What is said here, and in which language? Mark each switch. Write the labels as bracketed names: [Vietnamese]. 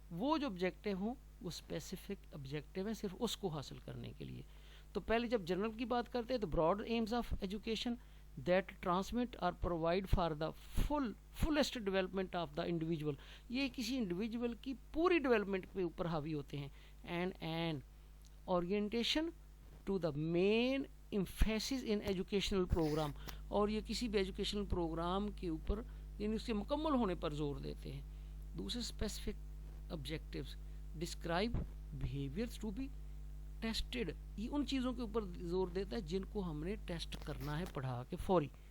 [Urdu] وہ جو آبجیکٹیو ہوں وہ اسپیسیفک آبجیکٹیو ہیں صرف اس کو حاصل کرنے کے لیے. تو پہلے جب جنرل کی بات کرتے ہیں تو [English] Broad aims of education that transmit اور provide for the fullest development of the individual. [Urdu] یہ کسی انڈیویجول کی پوری ڈیولپمنٹ کے اوپر حاوی ہوتے ہیں. [English] And an orientation to the main emphasis in educational program. [Urdu] اور یہ کسی بھی ایجوکیشنل پروگرام کے اوپر یعنی اس کے مکمل ہونے پر زور دیتے ہیں. [English] دوسرے specific objectives describe behaviours to be tested. [Urdu] یہ ان چیزوں کے اوپر زور دیتا ہے جن کو ہم نے ٹیسٹ کرنا ہے پڑھا کے فوری.